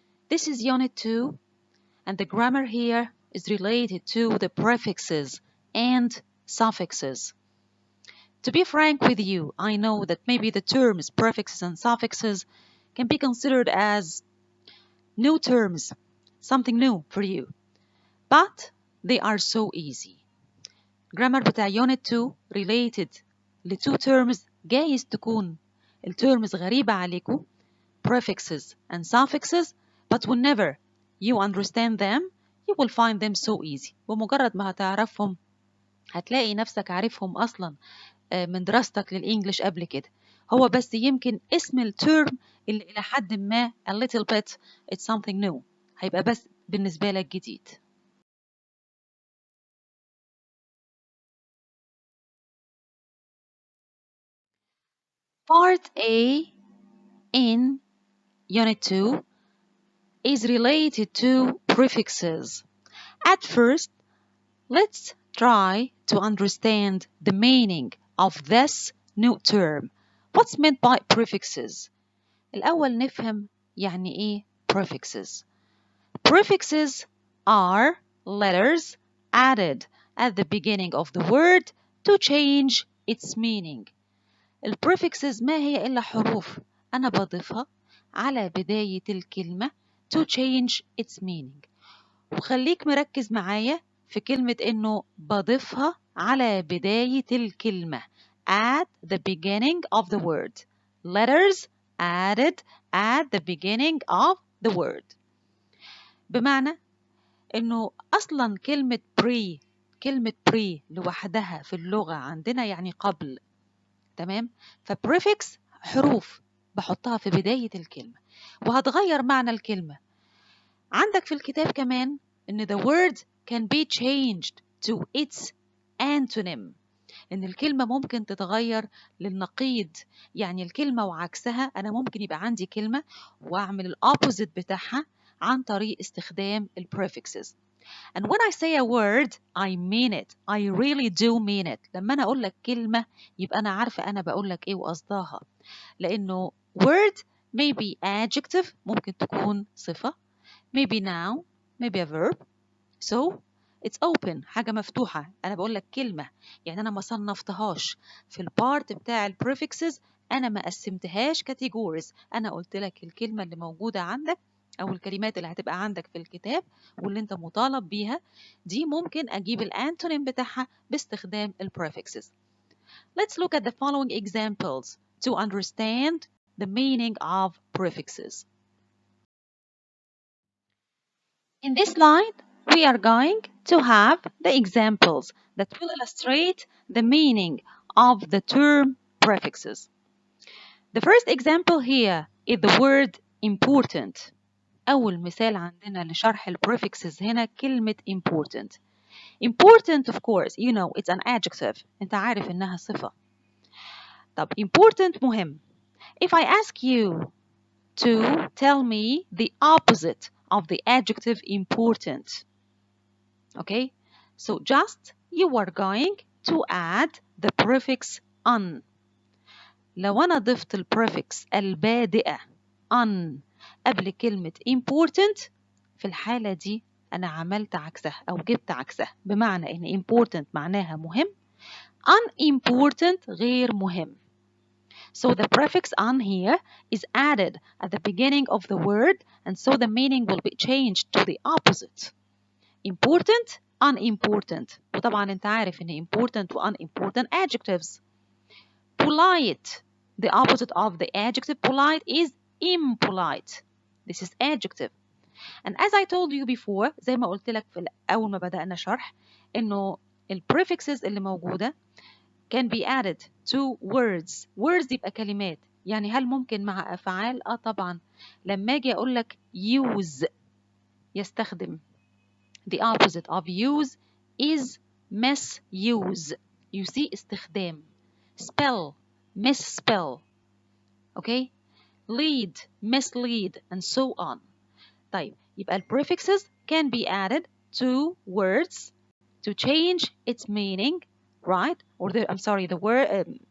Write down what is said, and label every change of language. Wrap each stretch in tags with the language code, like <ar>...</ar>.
<en>This is Unit 2, and the grammar here is related to the prefixes and suffixes. To be frank with you, I know that maybe the terms prefixes and suffixes can be considered as new terms, something new for you, but they are so easy.</en> <ar>Grammar بتاع Unit 2 related ل</ar> <en>two terms</en> <ar>جايز تكون الترمز غريبة عليكم</ar> <en>prefixes and suffixes but whenever you understand them you will find them so easy</en> <ar>بمجرد ما هتعرفهم هتلاقي نفسك عارفهم أصلا من دراستك للإنجليش قبل كده هو بس يمكن اسم الترم اللي إلى حد ما</ar> <en>a little bit it's something new</en> <ar>هيبقى بس بالنسبة لك جديد.</ar> <en>Part A in Unit 2 is related to prefixes. At first, let's try to understand the meaning of this new term. What's meant by prefixes?</en> <ar>الأول نفهم يعني إيه prefixes.</ar> <en>Prefixes are letters added at the beginning of the word to change its meaning.</en> <ar>البريفكسز ما هي إلا حروف أنا بضيفها على بداية الكلمة</ar> <en>to change its meaning.</en> <ar>وخليك مركز معايا في كلمة إنه بضيفها على بداية الكلمة</ar> <en>at the beginning of the word. Letters added at the beginning of the word.</en> <ar>بمعنى إنه أصلا كلمة pre لوحدها في اللغة عندنا يعني قبل. تمام؟ فبريفكس حروف بحطها في بداية الكلمة وهتغير معنى الكلمة. عندك في الكتاب كمان إن</ar> <en>the word can be changed to its antonym.</en> <ar>إن الكلمة ممكن تتغير للنقيض يعني الكلمة وعكسها. أنا ممكن يبقى عندي كلمة وأعمل الأوبوزيت بتاعها عن طريق استخدام البريفكسز.</ar> <en>And when I say a word, I mean it. I really do mean it.</en> <ar>لما أنا أقول لك كلمة يبقى أنا عارفة أنا بقول لك إيه وقصدها. لأنه</ar> <en>word maybe adjective</en> <ar>ممكن تكون صفة</ar> <en>maybe noun maybe a verb. So it's open</en> <ar>حاجة مفتوحة. أنا بقول لك كلمة يعني أنا ما صنفتهاش في البارت بتاع البريفكسز. أنا ما قسمتهاش categories. أنا قلت لك الكلمة اللي موجودة عندك أو الكلمات اللي هتبقى عندك في الكتاب واللي أنت مطالب بيها دي ممكن أجيب الأنتونيم بتاعها باستخدام البريفكسز.</ar> <en>Let's look at the following examples to understand the meaning of prefixes. In this slide, we are going to have the examples that will illustrate the meaning of the term prefixes. The first example here is the word important.</en> <ar>أول مثال عندنا لشرح البريفكسز هنا كلمة important.</ar> <en>Important of course, you know, it's an adjective.</en> <ar>أنت عارف إنها صفة. طب important مهم.</ar> <en>If I ask you to tell me the opposite of the adjective important. Okay? So just you are going to add the prefix un.</en> <ar>لو أنا ضفت البريفكس البادئة un قبل كلمة important في الحالة دي أنا عملت عكسها أو جبت عكسها بمعنى إن important معناها مهم unimportant غير مهم.</ar> <en>So the prefix on here is added at the beginning of the word and so the meaning will be changed to the opposite. Important, unimportant.</en> <ar>وطبعا انت عارف ان important و unimportant adjectives.</ar> <en>Polite. The opposite of the adjective polite is impolite. This is adjective. And as I told you before</en> <ar>زي ما قلت لك في أول ما بدأنا شرح إنه الprefixes اللي موجودة</ar> <en>can be added to words.</en> <ar>Words يبقى كلمات. يعني هل ممكن مع أفعال؟ طبعا. لما أجي أقول لك use يستخدم.</ar> <en>The opposite of use is misuse. You see استخدام. Spell misspell. Okay? Lead mislead and so on.</en> <ar>طيب</ar> <en>يبقى prefixes can be added to words to change its meaning, right? Or the word</en>